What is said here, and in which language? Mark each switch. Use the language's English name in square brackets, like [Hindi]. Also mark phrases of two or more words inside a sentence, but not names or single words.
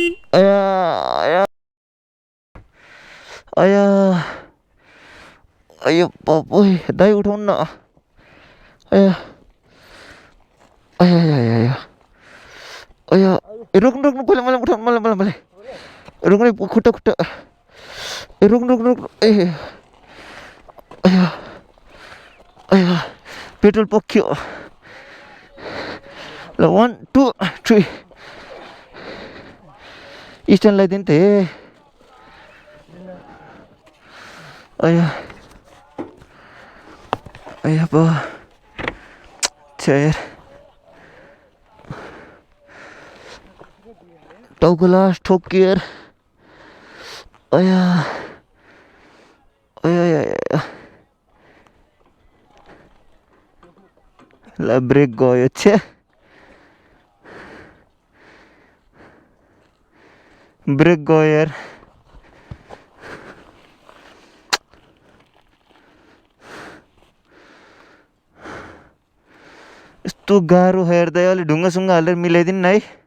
[Nepali] आया आया आया आयो बाबु दाइ उठाउनु न आया आया आया आया आया रुक्नु रुक्नु पहिले मलाई उठाउनु मलाई रुक्नु खुट्टा खुट्टा रुक्नु रुक्नु ए आया आया पेट्रोल पक्यो ल 1 2 3 स्ट्यान्डलाई दिनु त हे आया आया बा यार टाउको लास्ट ठोक्यो यार आया आया आया ल ब्रेक गयो छे ब्रेक गयो यार यस्तो गाह्रो हेर्दै अलि ढुङ्गासुङ्गा हालेर मिलाइदिनु न है